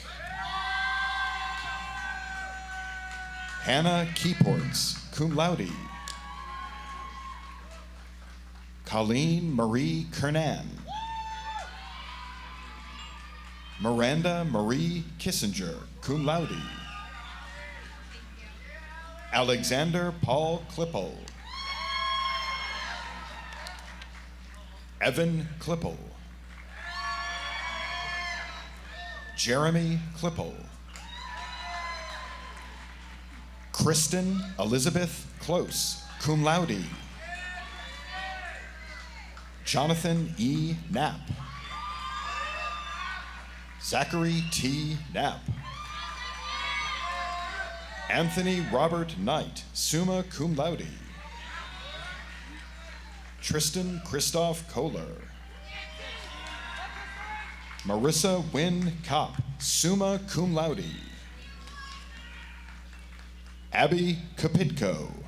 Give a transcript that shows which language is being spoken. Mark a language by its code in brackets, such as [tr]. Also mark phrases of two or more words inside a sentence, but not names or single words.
[en] Hannah Keyports, [la] cum laude. [en] Colleen Marie Kernan. Miranda Marie Kissinger, [la] cum laude. [en] Alexander Paul Klippel. Evan Klippel. Jeremy Klippel. Kristen Elizabeth Close, [la] cum laude. [en] Jonathan E. Knapp. Zachary T. Knapp. Anthony Robert Knight, [la] summa cum laude. [en] Tristan Christoph Kohler. Marissa Wynn Kopp, [la] summa cum laude. [en] Abby Kapitko.